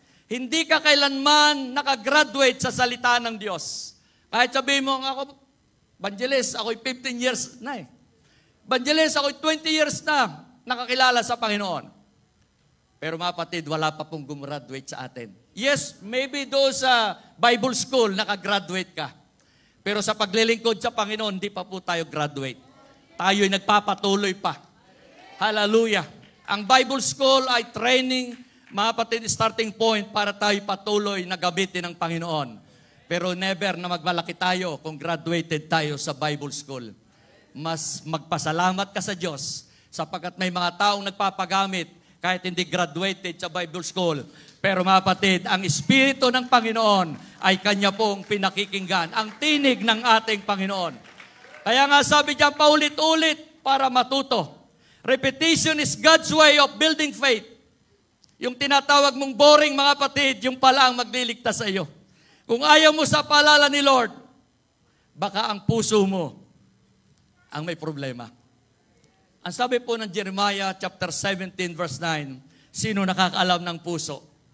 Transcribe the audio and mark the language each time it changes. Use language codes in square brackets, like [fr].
[tl] Hindi ka kailanman nakagraduate sa salita ng Diyos. Kahit sabihin mo, ako, evangelist, ako'y 15 years na eh. Evangelist, ako'y 20 years na nakakilala sa Panginoon. Pero mga kapatid, wala pa pong gumraduate sa atin. Yes, maybe doon sa Bible school, nakagraduate ka. Pero sa paglilingkod sa Panginoon, hindi pa po tayo graduate. Tayo'y nagpapatuloy pa. Hallelujah. Ang Bible school ay training, mga kapatid, starting point para tayo patuloy na gamitin ng Panginoon. Pero never na magmalaki tayo kung graduated tayo sa Bible school. Mas magpasalamat ka sa Diyos sapagkat may mga taong nagpapagamit kahit hindi graduated sa Bible school. Pero mga kapatid, ang Espiritu ng Panginoon ay Kanya pong pinakikinggan. Ang tinig ng ating Panginoon. Kaya nga sabi diyan, paulit-ulit para matuto. [en] Repetition is God's way of building faith. [tl] Yung tinatawag mong boring, mga kapatid, yung pala ang magliligtas sa iyo. Kung ayaw mo sa paalala ni Lord, baka ang puso mo ang may problema. Ang sabi po ng Jeremiah chapter 17 verse 9, sino nakakaalam ng puso?